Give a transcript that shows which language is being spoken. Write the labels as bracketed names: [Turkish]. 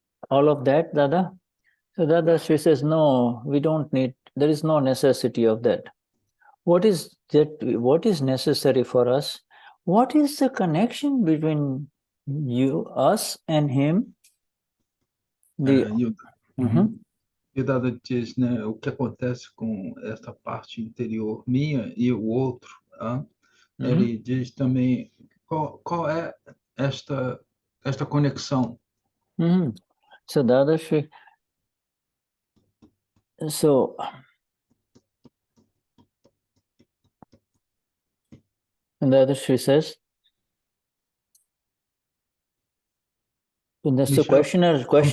[English] All of that, Dada? So Dada, she says, no, we don't need, there is no necessity of that. What is that? What is necessary for us? What is the connection between you, us, and him? [Portuguese] E o Dada diz, né, o que acontece com essa parte interior minha e o outro. Ele diz também qual é esta conexão. [English] So Dada, so and the other she says, and that's the questioner.